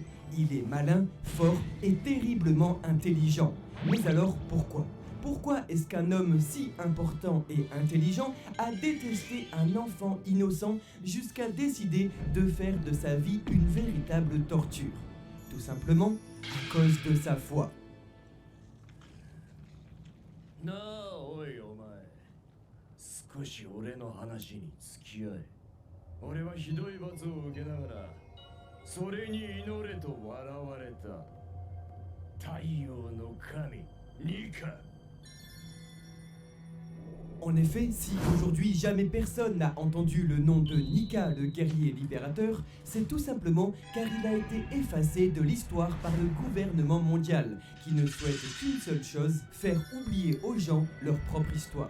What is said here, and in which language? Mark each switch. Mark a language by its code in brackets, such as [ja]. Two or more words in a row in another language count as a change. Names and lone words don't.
[fr] Il est malin, fort et terriblement intelligent. Mais alors pourquoi ? Pourquoi est-ce qu'un homme si important et intelligent a détesté un enfant innocent jusqu'à décider de faire de sa vie une véritable torture? Tout simplement à cause de sa foi. [ja] なあおいお前、少し俺の話に付き合え。俺はひどい罰を受けながらそれに祈れと笑われた。太陽の神ニカ。 [fr] En effet, si aujourd'hui jamais personne n'a entendu le nom de Nika le guerrier libérateur, c'est tout simplement car il a été effacé de l'histoire par le gouvernement mondial, qui ne souhaite qu'une seule chose, faire oublier aux gens leur propre histoire.